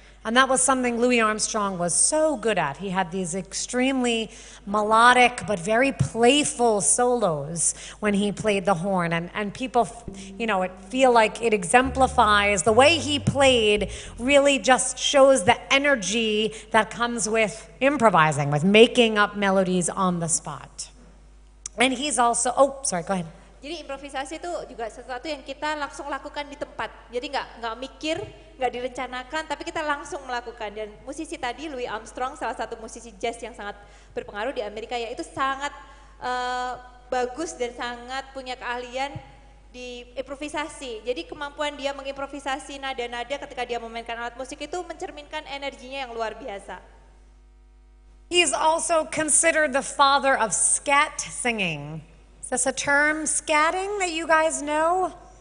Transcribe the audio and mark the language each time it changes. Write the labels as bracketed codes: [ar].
[en] And that was something Louis Armstrong was so good at. He had these extremely melodic but very playful solos when he played the horn. And people, it feel like it exemplifies the way he played really just shows the energy that comes with improvising, with making up melodies on the spot. And he's also, sorry, go ahead. [id] Jadi improvisasi itu juga sesuatu yang kita langsung lakukan di tempat. Jadi nggak mikir, nggak direncanakan, tapi kita langsung melakukan. Dan musisi tadi Louis Armstrong, salah satu musisi jazz yang sangat berpengaruh di Amerika, yaitu sangat bagus dan sangat punya keahlian di improvisasi. Jadi kemampuan dia mengimprovisasi nada-nada ketika dia memainkan alat musik itu mencerminkan energinya yang luar biasa. [en] He's also considered the father of scat singing. Is this a term, scatting, that you guys know?